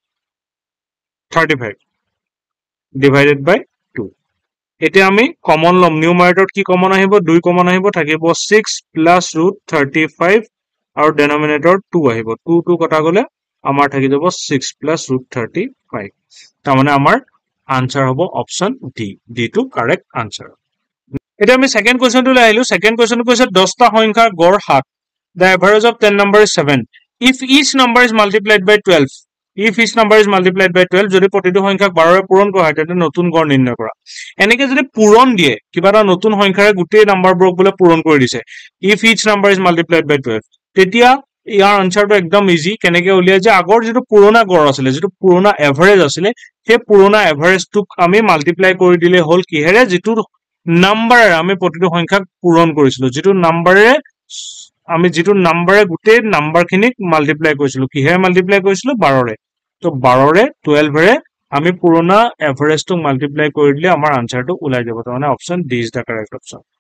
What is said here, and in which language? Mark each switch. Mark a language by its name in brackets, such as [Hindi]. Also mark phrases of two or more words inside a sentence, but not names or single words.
[Assamese] 35 [English] divided by 2 [Assamese] এতিয়া আমি কমন লম নিউমাৰেটৰত কি কমন আহিব 2 কমন আহিব থাকিব 6 + √35 আৰু ডেনোমিনেটৰ 2 আহিব 2 কটা গলে আমাৰ থাকি যাব 6 + √35 তাৰ মানে আমাৰ আনসাৰ হ'ব [English] option D to correct answer [Assamese] এটা আমি [English] second question to [Assamese] লাইলো [English] second question [Assamese] কৈছে 10টা সংখ্যাৰ গড় 7 [English] the average of 10 number is 7 if each number is multiplied by [Assamese] 12 যদি প্ৰতিটো সংখ্যাক 12 ৰে পূৰণ কৰা হয় তেন্তে নতুন গড় নিৰ্ণয় কৰা এনেকে যদি পূৰণ দিয়ে কিবা এটা নতুন সংখ্যাৰে গোটেই নাম্বাৰবোৰক বলে পূৰণ কৰি দিছে [English] if each number is multiplied by 12 [Assamese] তেতিয়া ইয়াৰ আনসাৰটো একদম ইজি কেনেকে উলিয়াই যে আগৰ যেটো পুৰণা গড় আছিল যেটো পুৰণা এভাৰেজ আছিল সেই পুৰণা এভাৰেজটোক আমি মাল্টিপ্লাই কৰি দিলে হল কিহেৰে যেটো নাম্বাৰ আমি প্ৰতিটো সংখ্যাক পূৰণ কৰিছিলো যেটো নাম্বাৰে আমি যেটো নাম্বাৰে গোটেই নাম্বাৰখিনিক মাল্টিপ্লাই কৰিছিলো কিহেৰে মাল্টিপ্লাই কৰিছিলো 12 ৰে তো 12 ৰে 12 ৰে আমি পুৰণা এভাৰেজটোক মাল্টিপ্লাই কৰি দিলে আমাৰ আনসাৰটো ওলাই যাব মানে [English] option D is the correct option